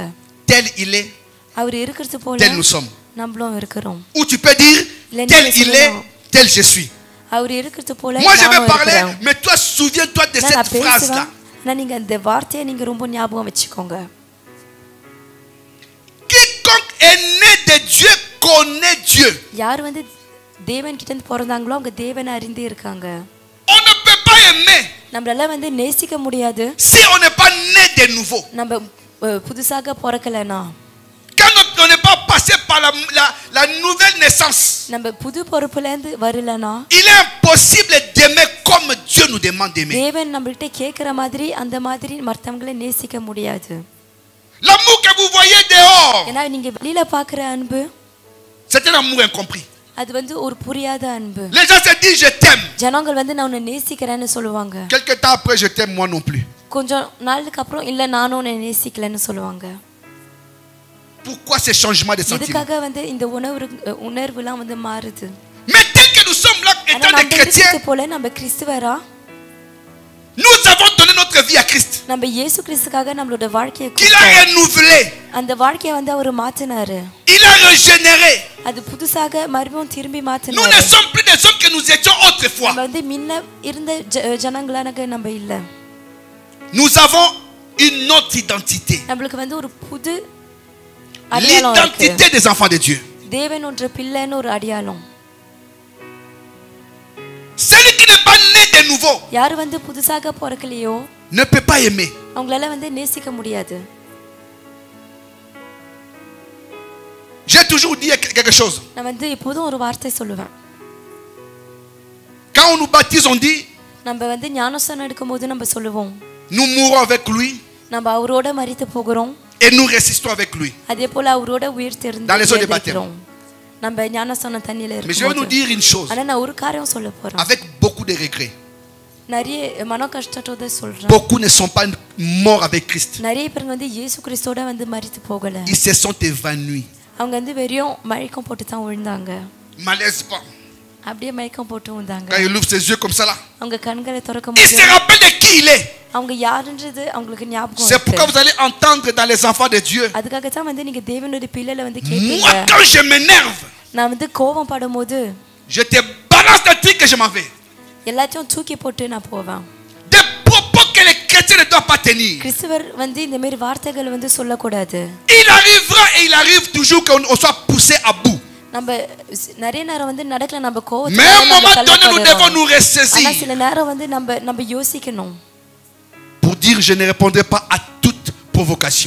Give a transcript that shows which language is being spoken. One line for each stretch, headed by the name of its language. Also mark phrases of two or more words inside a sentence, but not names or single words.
French: tel il est,
Tamil: அவர் இருக்கிறது போல
French: tel nous sommes.
Tamil: நம்மளும் இருக்கிறோம்.
French: Ou tu peux dire tel il est, tel je suis.
Tamil: அவர் இருக்கிறது போல
French: Moi je vais
Tamil: நானும்
French: parler,
Tamil: இருக்கிறேன்.
French: mais toi souviens-toi de cette phrase là.
Tamil: நான் நீங்க அந்த வார்த்தையை நீங்க ரொம்ப ஞாபகம் வச்சுக்கோங்க.
French: Quiconque est né de Dieu connaît Dieu.
Tamil: யார் வந்து தேவன் கிட்ட இருந்து பிறந்தாங்களோ அவங்க தேவனை அறிந்து இருக்காங்க.
French: On ne peut pas aimer
Tamil: நம்மளால வந்து நேசிக்க முடியாது
French: si on n'est pas né de nouveau.
Tamil: நம்ம புதுசாக பிறக்கலனா.
French: Quand on n'est pas passé par la nouvelle naissance,
Tamil: நம்ம புது பொறுப்புல இருந்து வரலனா
French: il est impossible d'aimer comme Dieu nous demande d'aimer.
Tamil: தேவன் நம்மள்ட்ட கேக்குற மாதிரி அந்த மாதிரி மற்றவங்களை நேசிக்க முடியாது.
French: L'amour que vous voyez dehors,
Tamil: ஏன்னா நீங்க வெளியில பாக்குற அன்பு
French: c'est un amour incompris.
Tamil: அது வந்து ஒரு புரியாத அன்பு.
French: Les gens se disent je t'aime.
Tamil: ஜனங்கள் வந்து நான் உன்னை நேசிக்கிறேன்னு சொல்லுவாங்க.
French: Quelque temps après je t'aime moi non plus.
Tamil: கொஞ்சம் நாளுக்கு அப்புறம் இல்ல நானும் உன்னை நேசிக்கலன்னு சொல்லுவாங்க.
French: Pourquoi ces changements de sentiments?
Tamil: இதுக்காக வந்து இந்த உணர்வுலாம் வந்து மாறுது.
French: Mais tel que nous sommes là étant des chrétiens,
Tamil: போல நம்ம கிறிஸ்தவரா
French: nous avons donné notre notre vie à Christ,
Tamil: நம்ம இயேசு கிறிஸ்துக்காக நம்மளோட வாழ்க்கையை
French: qu'il a renouvelé,
Tamil: அந்த வாழ்க்கையை வந்து அவர் மாத்தினாரு.
French: il a régénéré.
Tamil: அது புதுசாக மறுபடியும் திரும்பி
French: Nous
Tamil: மாத்தினாரு.
French: ne sommes plus des hommes que nous étions autrefois.
Tamil: நம்ம வந்து முன்ன இருந்த ஜனங்களாக நம்ம இல்ல.
French: Nous avons une autre identité.
Tamil: நம்மளுக்கு வந்து ஒரு புது அடையாளம் இருக்கு.
French: L'identité des enfants de Dieu.
Tamil: தேவனோட பிள்ளைன்னு ஒரு அடையாளம்.
French: Celui qui n'est pas né de nouveau
Tamil: யார் வந்து புதுசாக பிறக்கலையோ
French: ne peut pas aimer.
Tamil: அவங்களால வந்து நேசிக்க முடியாது.
French: J'ai toujours dit quelque chose.
Tamil: நான் வந்து இப்போதும் ஒரு வார்த்தை சொல்லுவேன்.
French: Quand on nous baptise, on dit
Tamil: நம்ம வந்து ஞானஸ்நானம் எடுக்கும்போது நம்ம சொல்லுவோம்,
French: nous mourons avec lui
Tamil: நம்ம அவரோட மரித்து போகிறோம்,
French: et nous ressuscitons avec lui.
Tamil: அதே போல அவரோட உயிர்
French: Dans les eaux de
Tamil: தெரிந்து நம்ம ஞானஸ்நானம் தண்ணியில
French: Mais je vais nous
Tamil: இருக்கும்போது.
French: dire une chose
Tamil: ஆனா நான் ஒரு காரியம் சொல்ல போறேன்.
French: avec beaucoup de regrets.
Tamil: நிறைய மன கஷ்டத்தோட சொல்றேன்.
French: Beaucoup ne sont pas morts avec Christ.
Tamil: நிறைய பேர் வந்து இயேசு கிறிஸ்துவோட வந்து மரித்து போகல.
French: Ils se sont évanouis.
Tamil: அவங்க வந்து வெறும் மயக்கம் போட்டு தான் விழுந்தாங்க.
French: Malaise pas.
Tamil: அப்படியே மயக்கம் போட்டு விழுந்தாங்க.
French: Quand il ouvre ses yeux comme ça là,
Tamil: அவங்க கண்களை
French: il
Tamil: திறக்கும்போது
French: se rappelle de qui il est.
Tamil: அவங்க யாருன்றது அவங்களுக்கு ஞாபகம்
French: C'est pourquoi
Tamil: இருக்கு.
French: vous allez entendre dans les enfants de Dieu.
Tamil: அதுக்காக தான் வந்து நீங்க தேவனுடைய பிள்ளைகளை வந்து
French: Moi,
Tamil: கேட்பீங்க.
French: quand je m'énerve,
Tamil: நான் வந்து கோபம் படும்போது
French: je te balance le truc que je m'en vais.
Tamil: எல்லாத்தையும் தூக்கி போட்டு நான் போவேன்.
French: Des propos que les chrétiens ne doivent pas tenir.
Tamil: கிறிஸ்துவர் வந்து இந்த மாதிரி வார்த்தைகள் வந்து சொல்லக்கூடாது.
French: Il arrivera et il arrive toujours qu'on soit poussé à bout.
Tamil: நம்ம நிறைய நேரம் வந்து நடக்கல நம்ம
French: Mais à un moment donné, nous devons nous
Tamil: ஆனா
French: ressaisir
Tamil: சில நேரம் வந்து நம்ம யோசிக்கணும்.
French: pour dire je ne répondrai pas à toute provocation.